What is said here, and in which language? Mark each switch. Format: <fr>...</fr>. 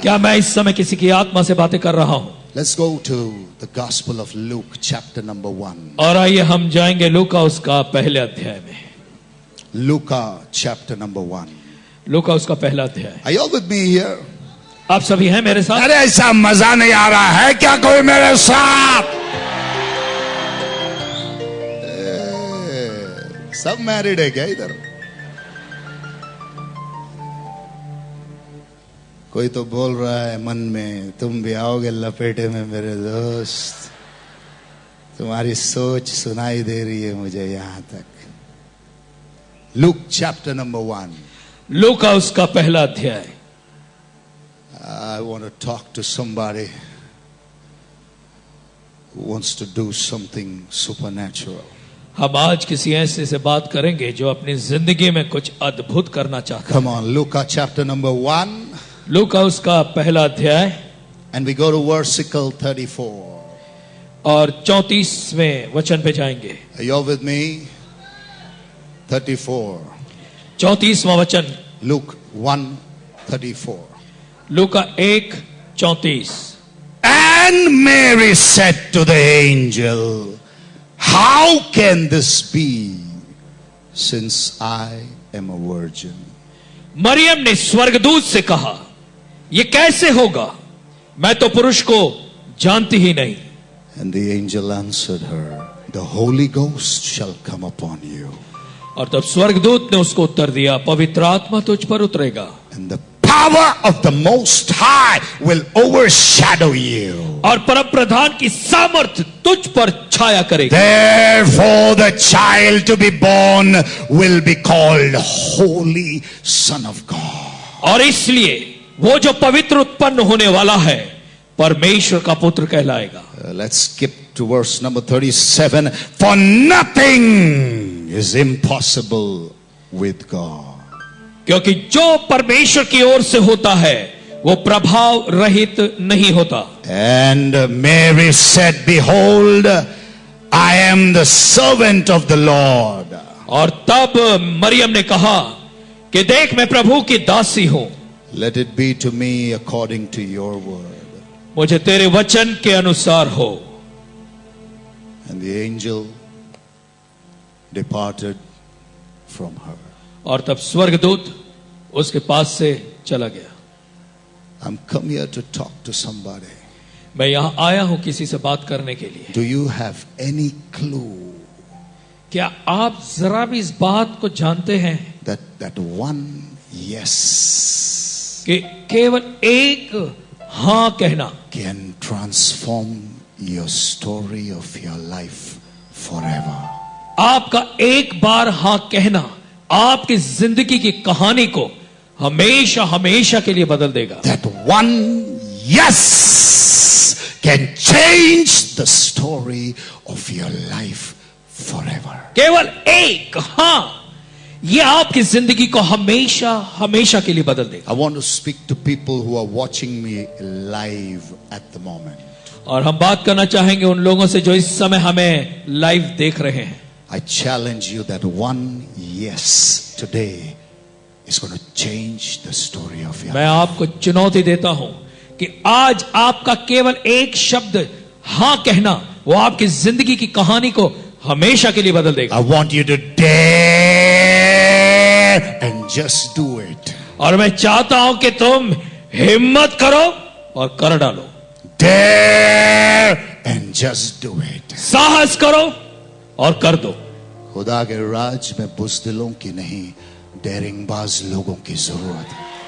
<hi>क्या मैं इस समय किसी की आत्मा से बातें कर रहा हूं?</hi> <en>Let's go to the Gospel of Luke, chapter number 1.</en> <hi>और आइए हम जाएंगे लूका उसका पहले अध्याय में।</hi> <en>Luca, chapter number 1.</en> <hi>लूका उसका पहला अध्याय।</hi> <en>Are you all with me here?</en> <hi>आप सभी हैं मेरे साथ? अरे ऐसा मजा नहीं आ रहा है क्या कोई मेरे साथ? सब मैरिड है क्या इधर? कोई तो बोल रहा है मन में, तुम भी आओगे लपेटे में मेरे दोस्त। तुम्हारी सोच सुनाई दे रही है मुझे यहां तक।</hi> <en>Luke chapter number 1.</en> <hi>लूका उसका पहला अध्याय।</hi> <en>I want to talk to somebody who wants to do something supernatural.</en> <hi>हम आज किसी ऐसे से बात करेंगे जो अपनी जिंदगी में कुछ अद्भुत करना चाहता है।</hi> <en>Come on, Luke chapter number 1.</en> <hi>लूका उसका पहला अध्याय</hi> <en>And we go to versicle 34.</en> <hi>और 34वें वचन पे जाएंगे।</hi> <en>Are you all with me? 34.</en> <hi>34वां वचन,</hi> <en>Luke 1:34.</en> <hi>Luka 1:34।</hi> <en>And Mary said to the angel, how can this be, since I am a virgin?</en> <hi>Maryam ने स्वर्गदूत से कहा, ये कैसे होगा, मैं तो पुरुष को जानती ही नहीं।</hi> <en>And the angel answered her, the Holy Ghost shall come upon you.</en> <hi>और तब स्वर्गदूत ने उसको उत्तर दिया, पवित्र आत्मा तुझ पर उतरेगा</hi> <en>And the power of the Most High will overshadow you.</en> <hi>और परमप्रधान की सामर्थ तुझ पर छाया करेगी।</hi> <en>Therefore the child to be born will be called Holy Son of God.</en> <hi>और इसलिए वो जो पवित्र उत्पन्न होने वाला है परमेश्वर का पुत्र कहलाएगा।</hi> <en>Let's skip to verse number 37. For nothing is impossible with God.</en> <hi>क्योंकि जो परमेश्वर की ओर से होता है वो प्रभाव रहित नहीं होता।</hi> <en>And Mary said, behold, I am the servant of the Lord.</en> <hi>और तब मरियम ने कहा कि देख मैं प्रभु की दासी हूं,</hi> <en>Let it be to me according to your word.</en> <hi>मुझे तेरे वचन के अनुसार हो।</hi> <en>And the angel departed from her.</en> <hi>और तब स्वर्गदूत उसके पास से चला गया।</hi> <en>I'm come here to talk to somebody.</en> <hi>मैं यहाँ आया हूं किसी से बात करने के लिए।</hi> <en>Do you have any clue</en> <hi>क्या आप जरा भी इस बात को जानते हैं</hi> <en>that one yes</en> <hi>कि केवल एक हाँ कहना</hi> <en>can transform your story of your life forever?</en> <hi>आपका एक बार हाँ कहना आपकी जिंदगी की कहानी को हमेशा हमेशा के लिए बदल देगा।</hi> <en>That one yes can change the story of your life forever.</en> <hi>केवल एक हाँ ये आपकी जिंदगी को हमेशा हमेशा के लिए बदल देगा।</hi> <en>I want to speak to people who are watching me live at the moment.</en> <hi>और हम बात करना चाहेंगे उन लोगों से जो इस समय हमें लाइव देख रहे हैं।</hi> <en>I challenge you that one yes today is going to change the story of your</en> <hi>मैं</hi> <en>life.</en> <hi>आपको चुनौती देता हूं कि आज आपका केवल एक शब्द हाँ कहना वो आपकी जिंदगी की कहानी को हमेशा के लिए बदल देगा।</hi> <en>I want you to dare and just do it.</en> <hi>और मैं चाहता हूं कि तुम हिम्मत करो और कर डालो।</hi> <en>Dare and just do it.</en> <hi>साहस करो और कर दो। खुदा के राज में बुज़दिलों की नहीं, डेरिंगबाज लोगों की जरूरत है।</hi>